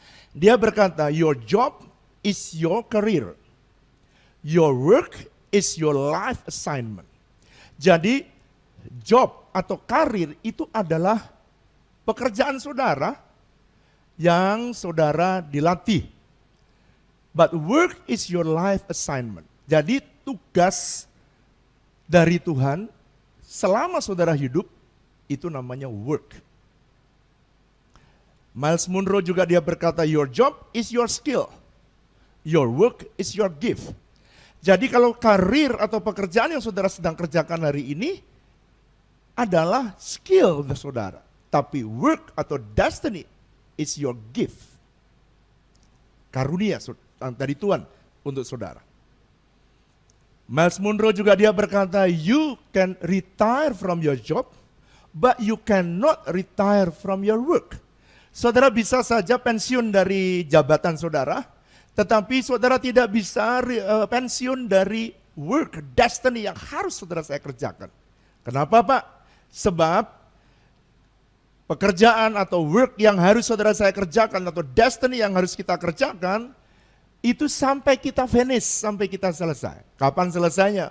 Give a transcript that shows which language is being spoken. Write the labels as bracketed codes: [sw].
[id] Dia berkata, [en] your job is your career. Your work is your life assignment. [id] Jadi job atau karir itu adalah pekerjaan saudara yang saudara dilatih [en] But work is your life assignment. [id] Jadi tugas dari Tuhan selama saudara hidup itu namanya work. [en] Miles Monroe [id] juga dia berkata, [en] your job is your skill. Your work is your gift. [id] Jadi kalau karir atau pekerjaan yang saudara sedang kerjakan hari ini adalah skill saudara. Tapi [en] work atau destiny is your gift. [id] Karunia dari Tuhan untuk saudara. [en] Miles Monroe [id] juga dia berkata, [en] you can retire from your job, but you cannot retire from your work. [id] Saudara bisa saja pensiun dari jabatan saudara, tetapi saudara tidak bisa pensiun dari work, destiny yang harus saudara saya kerjakan. Kenapa Pak? Sebab pekerjaan atau work yang harus saudara saya kerjakan atau destiny yang harus kita kerjakan, itu sampai kita finish, sampai kita selesai. Kapan selesainya?